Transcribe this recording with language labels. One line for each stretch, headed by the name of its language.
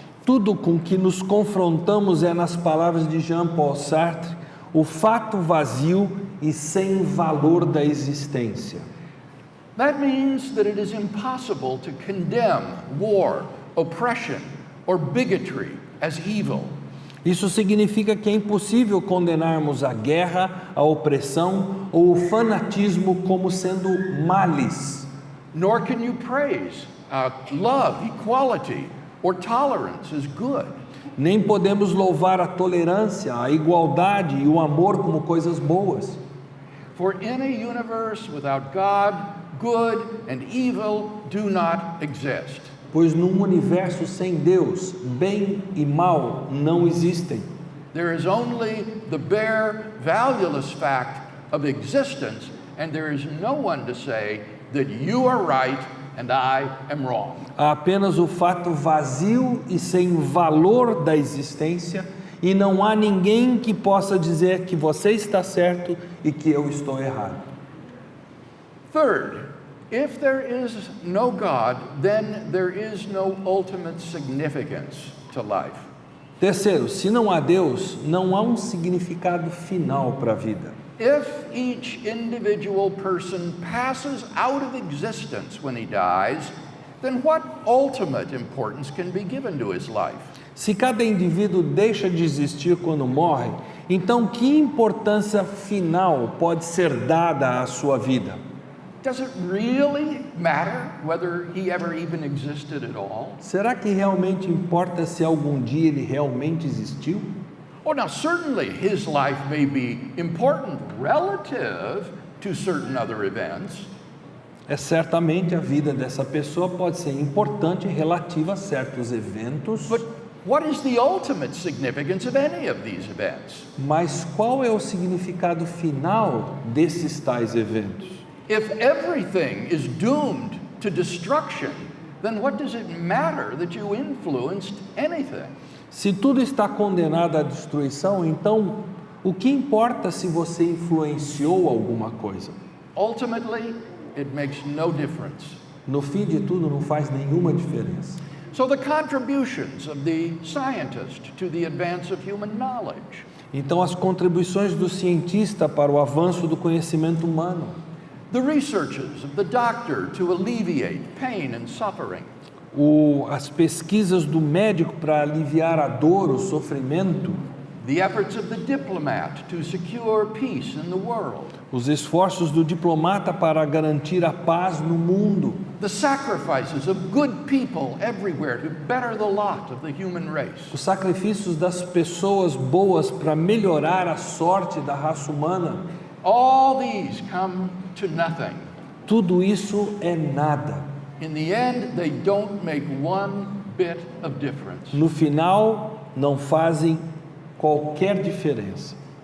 Portuguese: Tudo com que nos confrontamos é, nas palavras de Jean-Paul Sartre, o fato vazio e sem valor da existência.
English: That means that it is impossible to condemn war, oppression, or bigotry as evil.
Portuguese: Isso significa que é impossível condenarmos a guerra, a opressão ou o fanatismo como sendo males.
English: Nor can you praise love, equality, or tolerance as good.
Portuguese: Nem podemos louvar a tolerância, a igualdade e o amor como coisas boas.
English: For in a universe without God, good and evil do not exist.
Portuguese: Pois num universo sem Deus, bem e mal não existem.
English: There is only the bare, valueless fact of existence, and there is no one to say that you are right and I am wrong.
Portuguese: Há apenas o fato vazio e sem valor da existência, e não há ninguém que possa dizer que você está certo e que eu estou errado.
English: Third, if there is no God, then there is no ultimate significance to life.
Portuguese: Terceiro, se não há Deus, não há um significado final para a vida.
English: If each individual person passes out of existence when he dies, then what ultimate importance can be given to his life?
Portuguese: Se cada indivíduo deixa de existir quando morre, então que importância final pode ser dada à sua vida?
English: Does it really matter whether he ever even existed at all?
Portuguese: Será que realmente importa se algum dia ele realmente existiu?
English: Oh, now certainly his life may be important relative to certain other events.
Portuguese: Certamente a vida dessa pessoa pode ser importante relativa a certos eventos,
English: But what is the ultimate significance of any of these events?
Portuguese: mas qual é o significado final desses tais eventos?
English: If everything is doomed to destruction, then what does it matter that you influenced anything?
Portuguese: Se tudo está condenado à destruição, então o que importa se você influenciou alguma coisa?
English: Ultimately, it makes no difference.
Portuguese: No fim de tudo, não faz nenhuma diferença.
English: So the contributions of the scientist to the advance of human knowledge,
Portuguese: Então, as contribuições do cientista para o avanço do conhecimento humano,
English: the researches of the doctor to alleviate pain and suffering,
Portuguese: as pesquisas do médico para aliviar a dor, o sofrimento,
English: the efforts of the diplomat to secure peace in the world,
Portuguese: os esforços do diplomata para garantir a paz no mundo,
English: the sacrifices of good people everywhere to better the lot of the human race.
Portuguese: os sacrifícios das pessoas boas para melhorar a sorte da raça humana,
English: All these come to nothing.
Portuguese: tudo isso é nada.
English: In the end, they don't make one bit of difference.
Portuguese: No final, não fazem qualquer diferença.